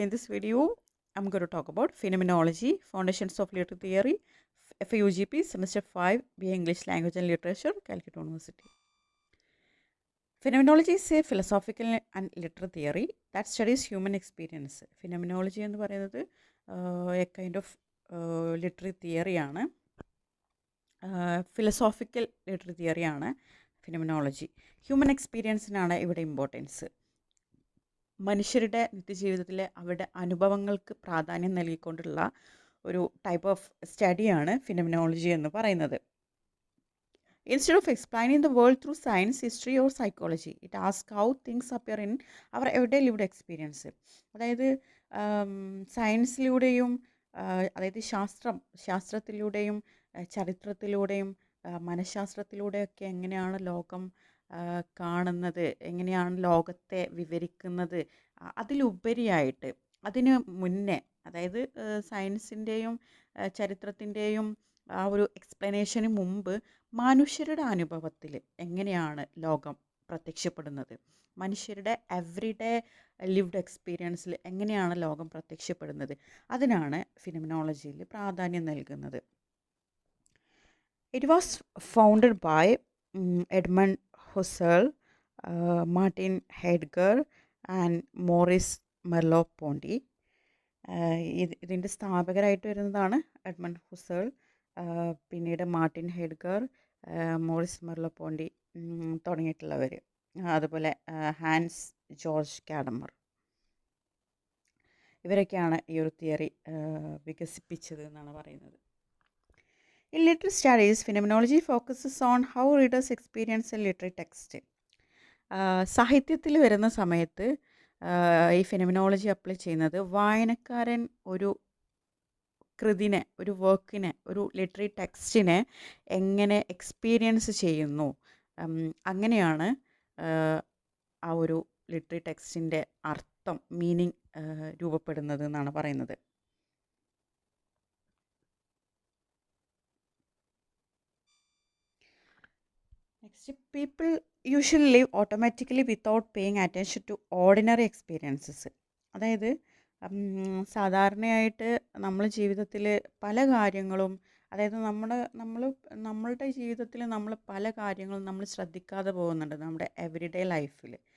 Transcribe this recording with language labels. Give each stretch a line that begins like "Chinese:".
English: In this video, I'm going to talk about Phenomenology, Foundations of Literary Theory, FUGP, Semester 5, BA English Language and Literature, Calcutta University. Phenomenology is a philosophical and literary theory that studies human experience. Phenomenology
Malayalam: എന്ന് പറയുന്നത്
English: a kind of literary theory ആണ്.
Malayalam: Philosophical literary തിയറിയാണ് phenomenology. Human എക്സ്പീരിയൻസിനാണ് ഇവിടെ importance. മനുഷ്യരുടെ നിത്യജീവിതത്തിലെ അവരുടെ അനുഭവങ്ങൾക്ക് പ്രാധാന്യം നൽകിക്കൊണ്ടുള്ള ഒരു type of സ്റ്റഡിയാണ് phenomenology എന്ന് പറയുന്നത്.
English: Instead of explaining the world through science, history or psychology, it ask how things appear in our everyday lived experience.
Malayalam: അതായത് സയൻസിലൂടെയും അതായത് ശാസ്ത്രത്തിലൂടെയും ചരിത്രത്തിലൂടെയും മനഃശാസ്ത്രത്തിലൂടെയൊക്കെ എങ്ങനെയാണ് ലോകം കാണുന്നത്, എങ്ങനെയാണ് ലോകത്തെ വിവരിക്കുന്നത്, അതിലുപരിയായിട്ട് അതിന് മുന്നേ, അതായത് സയൻസിൻ്റെയും ചരിത്രത്തിൻ്റെയും ആ ഒരു എക്സ്പ്ലനേഷന് മുമ്പ് മനുഷ്യരുടെ അനുഭവത്തിൽ എങ്ങനെയാണ് ലോകം പ്രത്യക്ഷപ്പെടുന്നത്, മനുഷ്യരുടെ എവറിഡേ ലിവ്ഡ് എക്സ്പീരിയൻസിൽ എങ്ങനെയാണ് ലോകം പ്രത്യക്ഷപ്പെടുന്നത്, അതിനാണ് ഫിനോമിനോളജിയിൽ പ്രാധാന്യം നൽകുന്നത്.
English: It was founded by Edmund Husserl, Martin Heidegger and Maurice Merleau-Ponty.
Malayalam: ഇതിൻ്റെ സ്ഥാപകരായിട്ട് വരുന്നതാണ് എഡ്മണ്ട് ഹുസേൾ, പിന്നീട് മാർട്ടിൻ ഹെഡ്ഗർ, മോറിസ് മെർലോ-പോണ്ടി തുടങ്ങിയിട്ടുള്ളവർ, അതുപോലെ ഹാൻസ് ജോർജ് കാഡമർ. ഇവരൊക്കെയാണ് ഈ ഒരു തിയറി വികസിപ്പിച്ചത് എന്നാണ് പറയുന്നത്.
English: In literary studies, phenomenology focuses on how readers experience a literary text.
Malayalam: സാഹിത്യത്തിൽ വരുന്ന സമയത്ത് ഈ ഫിനോമിനോളജി അപ്ലൈ ചെയ്യുന്നത് വായനക്കാരൻ ഒരു കൃതിനെ, ഒരു വർക്കിനെ, ഒരു ലിറ്റററി ടെക്സ്റ്റിനെ എങ്ങനെ എക്സ്പീരിയൻസ് ചെയ്യുന്നു, അങ്ങനെയാണ് ആ ഒരു ലിറ്റററി ടെക്സ്റ്റിൻ്റെ അർത്ഥം, മീനിങ് രൂപപ്പെടുന്നത് എന്നാണ് പറയുന്നത്.
English: Next, people usually live automatically without paying attention to ordinary experiences.
Malayalam: അതായത് സാധാരണയായിട്ട് നമ്മൾ ജീവിതത്തിൽ പല കാര്യങ്ങളും, അതായത് നമ്മളുടെ ജീവിതത്തിൽ നമ്മൾ പല കാര്യങ്ങളും നമ്മൾ ശ്രദ്ധിക്കാതെ പോകുന്നുണ്ട് നമ്മുടെ എവറിഡേ ലൈഫിൽ.